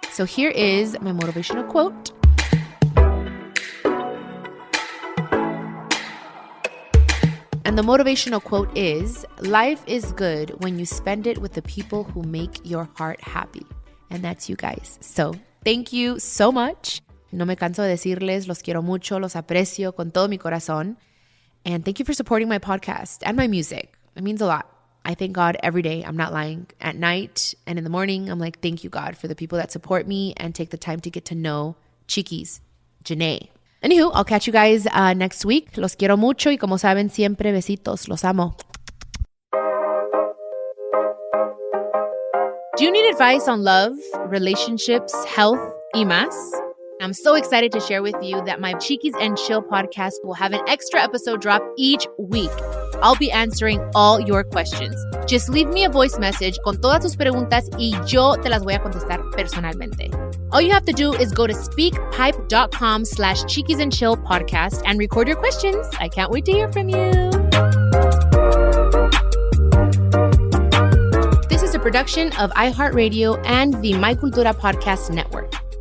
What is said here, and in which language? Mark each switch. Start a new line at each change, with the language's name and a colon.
English: So here is my motivational quote. And the motivational quote is, life is good when you spend it with the people who make your heart happy. And that's you guys. So thank you so much.
Spanish: No me canso de decirles, los quiero mucho, los aprecio con todo mi corazón.
English: And thank you for supporting my podcast and my music. It means a lot. I thank God every day. I'm not lying. At night and in the morning, I'm like, thank you, God, for the people that support me and take the time to get to know Chiquis, Janae. Anywho, I'll catch you guys next week.
Spanish: Los quiero mucho y como saben, siempre besitos. Los amo.
English: Do you need advice on love, relationships, health,
Spanish: y más?
English: I'm so excited to share with you that my Chiquis and Chill podcast will have an extra episode drop each week. I'll be answering all your questions. Just leave me a voice message
Spanish: con todas tus preguntas y yo te las voy a contestar personalmente.
English: All you have to do is go to speakpipe.com/chiquisandchillpodcast and record your questions. I can't wait to hear from you. This is a production of iHeartRadio and the My Cultura Podcast Network.